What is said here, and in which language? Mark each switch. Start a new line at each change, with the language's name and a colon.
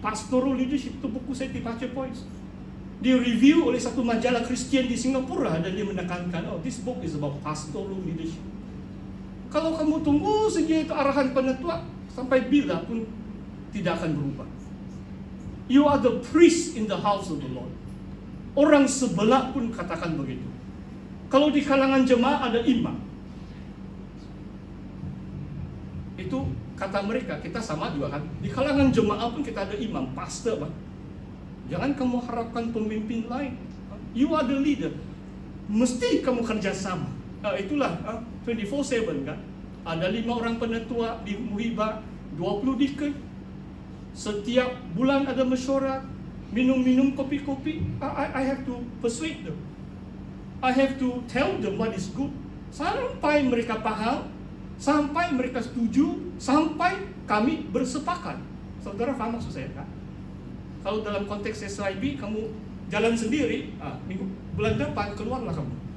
Malay: Pastoral leadership itu buku saya di Pace Points. Di-review oleh satu majalah Kristen di Singapura dan dia menekankan,
English: this book is about pastoral leadership.
Malay: Kalau kamu tunggu saja itu arahan penetua, sampai bila pun tidak akan berubah.
English: You are the priest in the house of the Lord.
Malay: Orang sebelah pun katakan begitu. Kalau di kalangan jemaah ada imam, itu kata mereka, kita sama juga kan. Di kalangan jemaah pun kita ada imam, pastor kan. Jangan kamu harapkan pemimpin lain.
English: You are the leader.
Malay: Mesti kamu kerjasama. Itulah 24/7 kan. Ada 5 orang penetua di Muhibah, 20 deacon. Setiap bulan ada mesyuarat, minum-minum kopi-kopi.
English: I have to persuade them. I have to tell them what is good.
Malay: Sampai mereka paham, sampai mereka setuju, sampai kami bersepakat. Saudara faham maksud saya kan? Kalau dalam konteks SIB kamu jalan sendiri, bulan depan keluarlah kamu.